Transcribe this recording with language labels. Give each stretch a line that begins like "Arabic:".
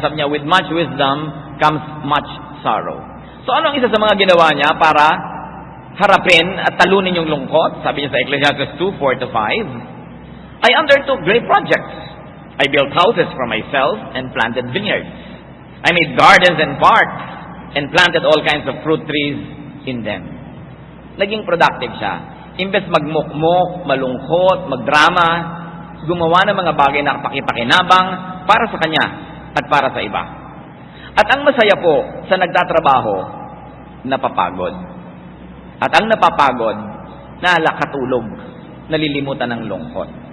Filipino: Sabi niya,
English: with much wisdom comes much sorrow.
Filipino: So ano ang isa sa mga ginawa niya para harapin at talunin yung lungkot? Sabi niya sa
English: Ecclesiastes 2:4-5, I undertook great projects. I built houses for myself and planted vineyards. I made gardens and parks and planted all kinds of fruit trees in them.
Filipino: Naging productive siya. Imbes magmukmok, malungkot, magdrama, gumawa ng mga bagay na pakipakinabang para sa kanya at para sa iba. At ang masaya po sa nagtatrabaho, napapagod. At ang napapagod, nakatulog, nalilimutan ng lungkot.